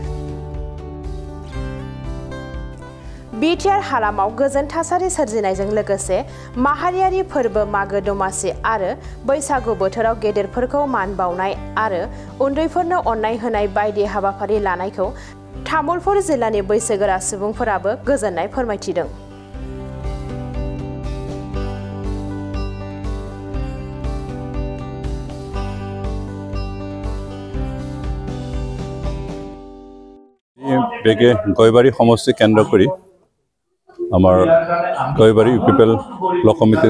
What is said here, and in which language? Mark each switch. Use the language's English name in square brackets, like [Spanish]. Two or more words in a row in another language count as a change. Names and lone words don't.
[Bodo] बिटिआर हालामाव गोजोन थासारि सोरजिनायजों लोगोसे माहारियारि फोरबो मागो दमासि आरो बैसागु बोथोराव गेदेरफोरखौ मान बावनाय आरो उन्दैफोरनो अननाय होनाय बायदि हाबाफारि लानायखौ तामुलपुर जिल्लानि बैसोगोरा सुबुंफोराबो गोजोननाय फोरमायथिदों। [Assamese] বেগে গয়বাৰী সমষ্টি কেন্দ্ৰ কৰি আমাৰ গয়বাৰী ইউপিপিএল ব্লক কমিটিৰ